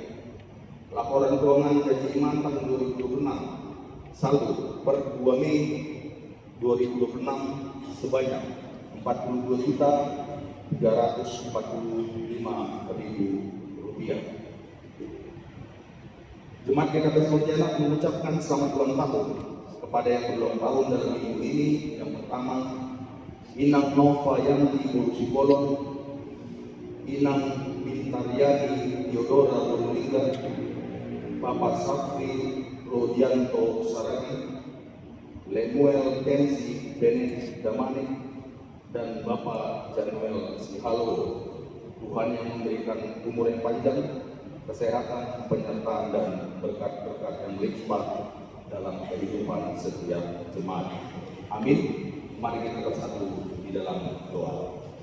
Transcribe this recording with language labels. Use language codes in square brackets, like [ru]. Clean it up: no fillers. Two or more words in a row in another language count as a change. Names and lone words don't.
[id] Laporan keuangan janji iman tahun 2026 saldo per 2 Mei 2026 sebanyak Rp42.345.000. Jemaat GKPS Pontianak mengucapkan selamat ulang tahun kepada yang berulang tahun dalam minggu ini. Yang pertama, Inang Nova Yanti Bolong, Inang Bintaryani Yodora Bolingga, Bapak Safri Rodianto Saragi, Lemuel Tensi Benet Damani, dan Bapak Januel Sihalo. Tuhan yang memberikan umur yang panjang, kesehatan, penyertaan, dan berkat-berkat yang melimpah dalam kehidupan setiap jemaat. Amin. Mari kita bersatu di dalam doa.